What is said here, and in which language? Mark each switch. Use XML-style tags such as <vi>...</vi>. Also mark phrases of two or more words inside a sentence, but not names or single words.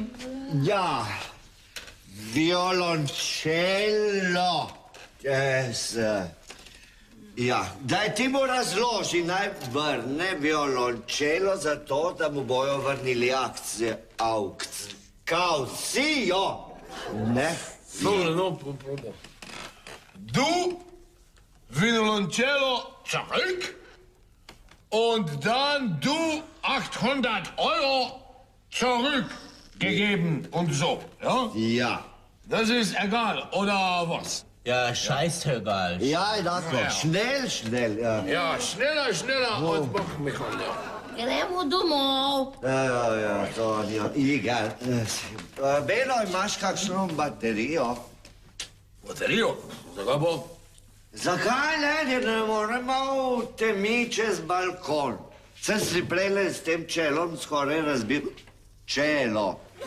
<sl>Ja, violončelo. Ja, daj ti mu razloži, naj vrne violončelo zato, da mu bojo vrnili kaucijo. Ne? No, probam.</sl> <de>Du violončelo zurück und dann du 800 € zurückgegeben und so, ja? Ja. Das ist egal, oder was? Ja, scheißegal.</de> <sl>Ja, tako, schnell, ja.</sl> <de>Ja, schneller, und mach mich an, ja.</de> <sl>Gremo domov. Ja, to je igal. Belo, imaš kakšno baterijo? Baterijo? Zakaj bo? Zakaj ne moremo v temi čez balkon? Sem si prejle s tem čelom skoraj razbil čelo.</sl>